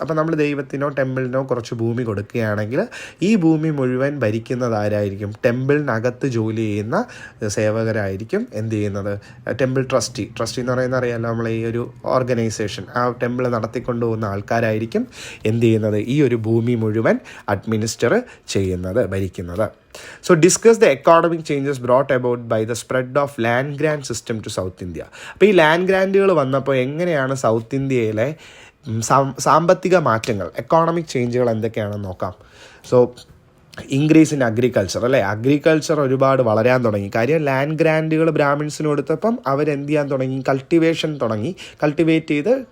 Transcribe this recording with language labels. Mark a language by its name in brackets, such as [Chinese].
[Malayalam] അപ്പോൾ നമ്മൾ ദൈവത്തിനോ ടെമ്പിളിനോ കുറച്ച് ഭൂമി കൊടുക്കുകയാണെങ്കിൽ ഈ ഭൂമി മുഴുവൻ ഭരിക്കുന്നത് ആരായിരിക്കും? ടെമ്പിളിനകത്ത് ജോലി ചെയ്യുന്ന സേവകരായിരിക്കും എന്ത് ചെയ്യുന്നത്? ടെമ്പിൾ ട്രസ്റ്റി എന്ന് പറയുന്ന അറിയാമല്ലോ, നമ്മൾ ഈ ഒരു ഓർഗനൈസേഷൻ, ആ ടെമ്പിൾ നടത്തിക്കൊണ്ടുപോകുന്ന ആൾക്കാരായിരിക്കും എന്ത് ചെയ്യുന്നത്? ഈ ഒരു ഭൂമി മുഴുവൻ അഡ്മിനിസ്റ്റർ ചെയ്യുന്നത്, ഭരിക്കുന്നത്. [English] So discuss the economic changes brought about by the spread of land grant system to South India. [Malayalam] അപ്പോൾ ഈ ലാൻഡ് ഗ്രാൻറ്റുകൾ വന്നപ്പോൾ എങ്ങനെയാണ് സൗത്ത് ഇന്ത്യയിലെ സാമ്പത്തിക മാറ്റങ്ങൾ, എക്കോണമിക് ചേഞ്ചുകൾ എന്തൊക്കെയാണെന്ന് നോക്കാം. [English] so increase in agriculture, [Malayalam] അല്ലേ. അഗ്രികൾച്ചർ ഒരുപാട് വളരാൻ തുടങ്ങി. കാര്യം ലാൻഡ് ഗ്രാൻറ്റുകൾ ബ്രാഹ്മിൻസിന് കൊടുത്തപ്പം അവരെന്ത് ചെയ്യാൻ തുടങ്ങി? കൾട്ടിവേറ്റ് ചെയ്ത്